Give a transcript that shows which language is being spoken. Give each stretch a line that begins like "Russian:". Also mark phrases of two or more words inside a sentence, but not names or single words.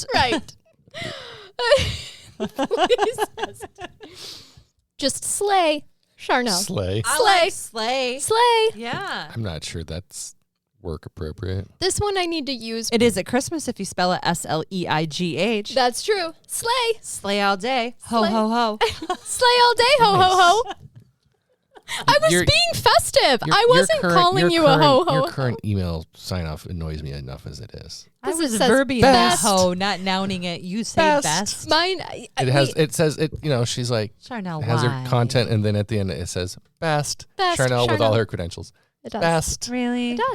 English: Right. Please hesitate. Just slay, Charnell. Slay. I Slay. like slay. Slay. Yeah. I'm not sure that's work appropriate. This one I need to use. It is at Christmas if you spell it SLEIGH. That's true. Slay. Slay all day. Ho, Slay. ho, ho. Slay all day, ho, ho, ho. I was Your- being festive. Your- I your wasn't current- calling your you current- a ho, ho. Your current email sign off annoys me enough as it is. I This was says verbing best. that ho, not nouning it. You say Best. best. Mine. It says it. She's like Charnel, has why? her content, and then at the end it says best. Best, Charnel with all Charnel. her credentials. It does. Best. Really? It does.